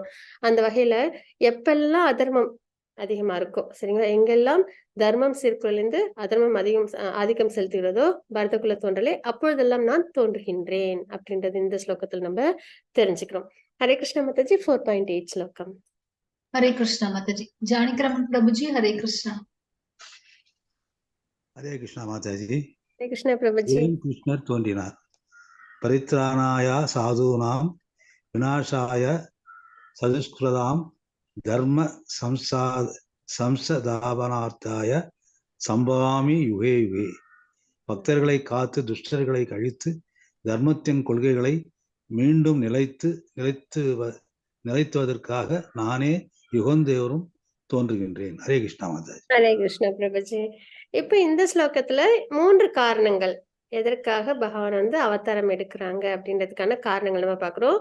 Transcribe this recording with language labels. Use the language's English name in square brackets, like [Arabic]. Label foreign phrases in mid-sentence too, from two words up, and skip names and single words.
[Tamil] அந்த வகையில எப்பெல்லாம் அதர்மம் அதிகமா இருக்கும், சரிங்களா, எங்கெல்லாம் தர்மம் சீர்குலைந்து அதர்மம் ஆதிக்கம் செலுத்துகிறதோ பரதகுல தோன்றலே, அப்பொழுதெல்லாம் நான் தோன்றுகின்றேன் அப்படின்றது இந்த ஸ்லோகத்தில் நம்ம தெரிஞ்சுக்கிறோம். ஹரே கிருஷ்ண மாதாஜி. 4.8 ஸ்லோகம். [Hindi] हरे कृष्ण माताजी। जानीक्रमण प्रभु जी हरे कृष्ण। [Tamil] ஹரே கிருஷ்ணா மாதாஜி. ஹரே கிருஷ்ண பிரபுஜி. ஏன் கிருஷ்ணர் தோன்றினார்? [Sanskrit] परित्राणाय साधूनाम् विनाशाय चदुष्कृताम् धर्म संस्थापनार्थाय सम्भवामि युगे युगे. [Tamil] பக்தர்களை காத்து துஷ்டர்களை கழித்து தர்மத்தின் கொள்கைகளை மீண்டும் நிலைத்துவதற்காக நானே யுகந்தேவரும் தோன்றுகின்றேன். ஹரே கிருஷ்ணா மாதாஜி. ஹரே கிருஷ்ண பிரபுஜி. இப்ப இந்த ஸ்லோகத்துல 3 காரணங்கள் எதற்காக பகவான் வந்து அவதாரம் எடுக்கிறாங்க அப்படின்றதுக்கான காரணங்கள் நம்ம பாக்குறோம்.